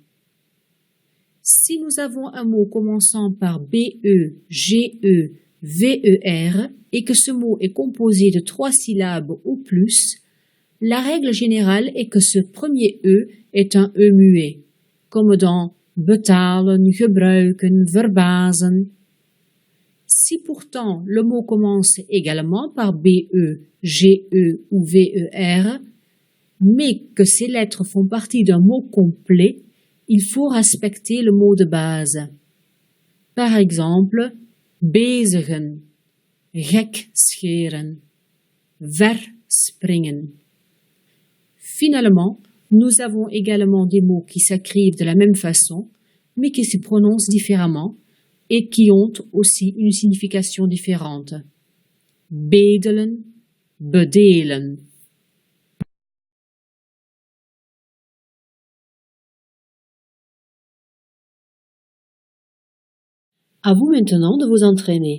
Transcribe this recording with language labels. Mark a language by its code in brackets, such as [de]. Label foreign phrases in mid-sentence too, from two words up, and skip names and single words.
[fr] Si nous avons un mot commençant par BE, GE, VER et que ce mot est composé de 3 syllabes ou plus, la règle générale est que ce premier E est un E muet, comme dans [nl] betalen, gebruiken, verbazen. [fr] Si pourtant le mot commence également par BE, GE ou VER, mais que ces lettres font partie d'un mot complet, il faut respecter le mot de base. Par exemple, [nl] bezigen, gek scheren, verspringen. [fr] Finalement, nous avons également des mots qui s'écrivent de la même façon, mais qui se prononcent différemment et qui ont aussi une signification différente. [nl] Bedelen, bedelen. [fr] À vous maintenant de vous entraîner.